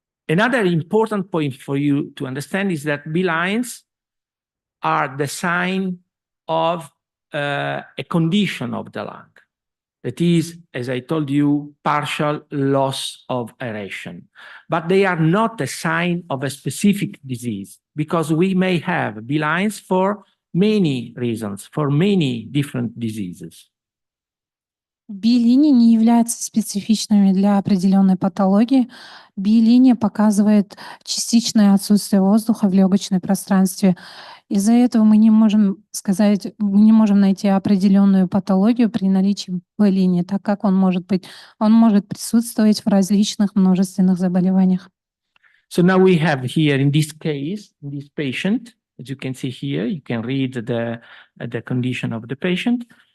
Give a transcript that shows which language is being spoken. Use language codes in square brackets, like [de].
[en] Another important point for you to understand is that B-lines are the sign of a condition of the lung. That is, as I told you, partial loss of aeration. But they are not a sign of a specific disease, because we may have B-lines for many reasons, for many different diseases. [ru] B-линии не являются специфичными для определенной патологии. B-линия показывает частичное отсутствие воздуха в легочном пространстве. Из-за этого мы не можем найти определенную патологию при наличии B-линии, так как он может присутствовать в различных множественных заболеваниях. [en] So now we have here in this case, in this patient, as you can see here, you can read the condition of the patient.